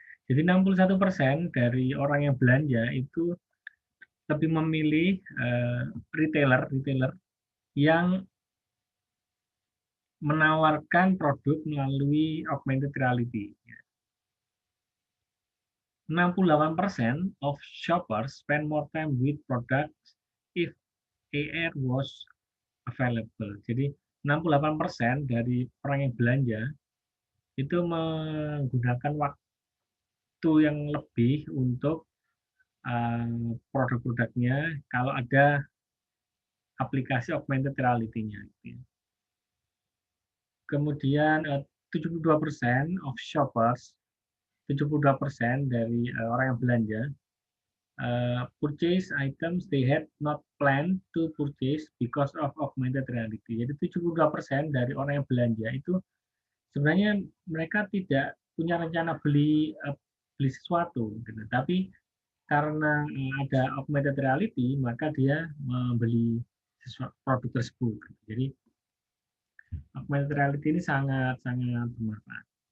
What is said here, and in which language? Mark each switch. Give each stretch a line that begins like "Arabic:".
Indonesian: Jadi 61% dari orang yang belanja itu lebih memilih retailer yang menawarkan produk melalui augmented reality.
English: 68% of shoppers spend more time with products if AR was available.
Indonesian: Jadi 68% dari orang yang belanja itu menggunakan waktu yang lebih untuk produk-produknya kalau ada aplikasi augmented reality-nya. Kemudian
English: 72% of shoppers,
Indonesian: 72% dari orang yang belanja
English: purchase items they had not planned to purchase because of augmented reality.
Indonesian: Jadi 72% dari orang yang belanja itu sebenarnya mereka tidak punya rencana beli sesuatu, gitu. Tapi karena ada augmented reality, maka dia membeli produk tersebut. Jadi augmented reality ini sangat bermanfaat.